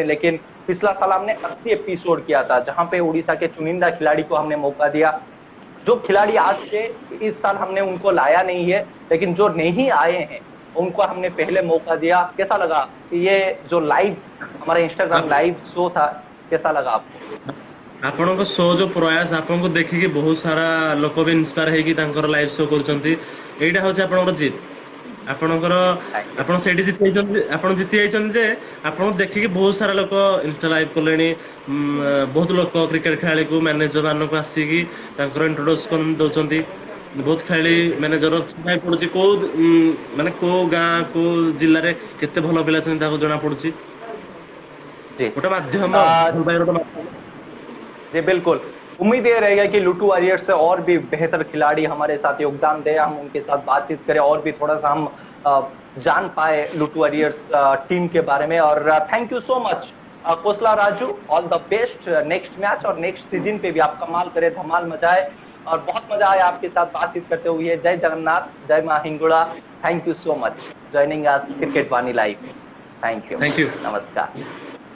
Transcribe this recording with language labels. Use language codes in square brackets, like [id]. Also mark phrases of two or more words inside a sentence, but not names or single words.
[hi] लेकिन पिछला साल हमने 80 एपिसोड किया था, जहां पे उड़ीसा के चुनिंदा खिलाड़ी को हमने मौका दिया। जो खिलाड़ी आज से, इस साल हमने उनको लाया नहीं है, लेकिन जो नहीं आए हैं उनको हमने पहले मौका दिया। कैसा लगा ये जो लाइव हमारा [en] Instagram live show [hi] था, कैसा लगा आपको? [or] ଆପଣଙ୍କ ଶୋ [hi] जो प्रयास [or] ଆପଣଙ୍କୁ ଦେଖିକି ବହୁତ ସାରା ଲୋକ ବି ଇନ୍ସପାୟାର ହେଇକି ତାଙ୍କର [en] live show [or] କରୁଛନ୍ତି ଏଇଟା ହଉଛି ଆପଣଙ୍କର ଜିତ ଆପଣଙ୍କର ଆପଣ ସେଇଠି ଜିତି ଯାଇଛନ୍ତି ଆପଣ ଜିତି ଯାଇଛନ୍ତି ଯେ ଆପଣଙ୍କୁ ଦେଖିକି ବହୁତ ସାରା ଲୋକ [en] Insta live [or] କଲେଣି ବହୁତ ଲୋକ କ୍ରିକେଟ ଖେଳାଳିକୁ ମ୍ୟାନେଜର ମାନଙ୍କୁ ଆସିକି ତାଙ୍କର ଇଣ୍ଟ୍ରୋଡକ୍ସନ ଦଉଛନ୍ତି ବହୁତ ଖେଳାଳି ମ୍ୟାନେଜର ଚିହ୍ନା ପଡୁଛି କୋଉ ମାନେ କୋଉ ଗାଁ କୋଉ ଜିଲ୍ଲାରେ କେତେ ଭଲ ପିଲା ଅଛନ୍ତି ତାକୁ ଜଣା ପଡୁଛି [hi] जी [or] ଗୋଟେ ମାଧ୍ୟମ [hi] जी बिल्कुल। उम्मीद ये रहेगा कि लूटू वॉरियर्स से और भी बेहतर खिलाड़ी हमारे साथ योगदान दें, हम उनके साथ बातचीत करें, और भी थोड़ा सा हम जान पाए लूटू वॉरियर्स टीम के बारे में। और [en] thank you so much [hi] खोसला राजू, [en] all the best next match [hi] और [en] next season [hi] पे भी आप कमाल करें, धमाल मचाए। और बहुत मजा आया आपके साथ बातचीत करते हुए। जय जगन्नाथ, जय मां हिंगुड़ा। [en] thank you so much joining us Cricket Vani Live. thank you, thank you [hi] नमस्कार।